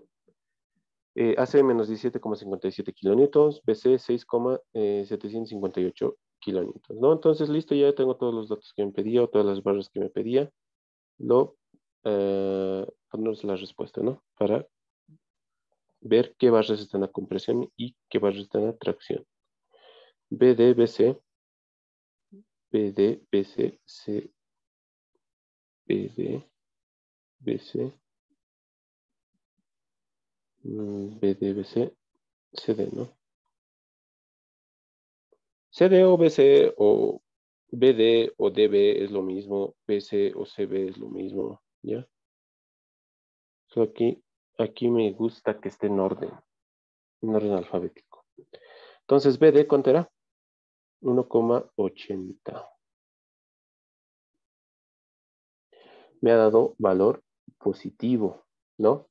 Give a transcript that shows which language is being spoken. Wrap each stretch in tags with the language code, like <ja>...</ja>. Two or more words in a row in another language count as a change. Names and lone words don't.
<es>AC menos 17,57 kilonewtons, BC 6,758 kilonewtons, ¿no? Entonces, listo, ya tengo todos los datos que me pedía o todas las barras que me pedía. Ponernos la respuesta, ¿no? Para ver qué barras están a compresión y qué barras están a tracción. BD, BC, BD, BC, C, BD, BC, BD, BC, CD, ¿no? CD o BC o BD o DB es lo mismo, BC o CB es lo mismo, ¿ya? So aquí me gusta que esté en orden alfabético. Entonces, BD, ¿cuánto era? 1,80. Me ha dado valor positivo, ¿no?</es>